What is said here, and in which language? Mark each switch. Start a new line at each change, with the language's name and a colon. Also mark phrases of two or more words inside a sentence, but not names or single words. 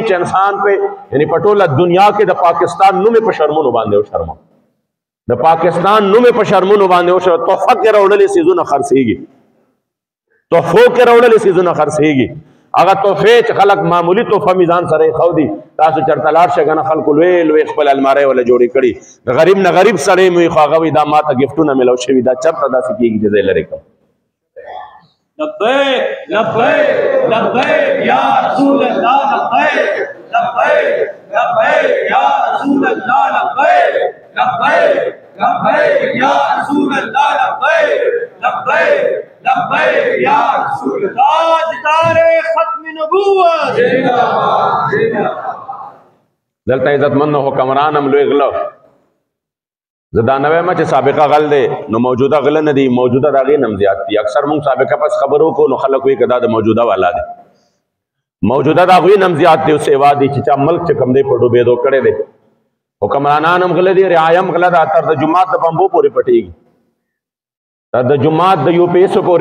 Pashto: چې انسان په یعنې په ټوله دنیا کې د پاکستان نوم یې په شرمونو باندې وشرمه د پاکستان نوم یې په شرمونو باندې وشرمه تحفه کې راوړلې څیزونه خرڅېږي تحفو کې راوړلې څیزونه خرڅېږي هغه تحفې چې خلک معمولي تحفه میزان سره یې ښودي تاسو چېرته لاړ شئ که نه خلکو لوی لوی خپل المارۍ وله جوړې کړي د غریب نه غریب سړی مې وي خو هغه وایي دا ما ته ګفټونه میلاو شوي دا چېرته داسې کېږي چې زه یې لرې کړم
Arabic: لبیک لبیک لبیک یا رسول اللہ لبیک لبیک لبیک یا رسول اللہ لبیک لبیک لبیک یا رسول اللہ لبیک لبیک لبیک یا رسول اللہ
Urdu: تاجدار ختم نبوت
Pashto: دلته عزتمندو حکمران هم لوی غله زه دا نه وایم چې سابقه غل دی نو موجوده غله نه دي موجوده د هغې نه هم زیات دي اکثر مونږ سابقه پس خبرو کوو نو خلک وایي که دا د موجوده والا دی موجوده د هغوی نه هم زیات دی او سیوا دي چې چا ملک چې کوم دی په ډوبېدو کړی دی حکمرانان هم غله دي رعایه هم غله ده تر د جومات د بمبو پورې پټېږي تر د جومات د یو پیسو پورې